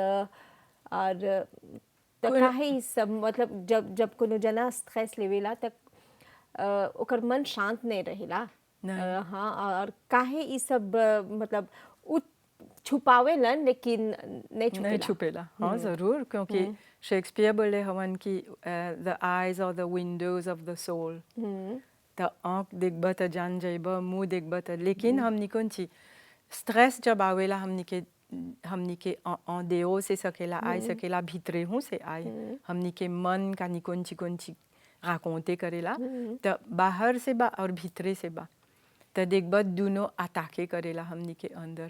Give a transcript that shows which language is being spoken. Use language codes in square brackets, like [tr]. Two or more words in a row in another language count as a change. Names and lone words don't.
[bho] और तो काहे ई सब मतलब जब जब कोनो जना स्ट्रेस लेवेला तक ओकर मन शांत नहीं रहेला। नहीं। हाँ, और काहे ई सब मतलब उ छुपावेलन लेकिन नहीं छुपेला। नहीं छुपेला, हाँ ज़रूर, क्योंकि शेक्सपियर बोले हवन कि [en] the eyes are the windows of the soul. [bho] तो आँख देखबा तो जान जाइबा, मुँह देखबा तो, लेकिन हमनी कौन ची स्ट्रेस जब आवेला हमनी के देहो से सकेला आए, सकेला भीतरे हूँ से आए, हमनी के मन का नी कौन ची राकोंते करेला। तो बाहर से बा और भीतरे से बा, तो देखबा दोनों अटाके करेला हमनी के अंदर।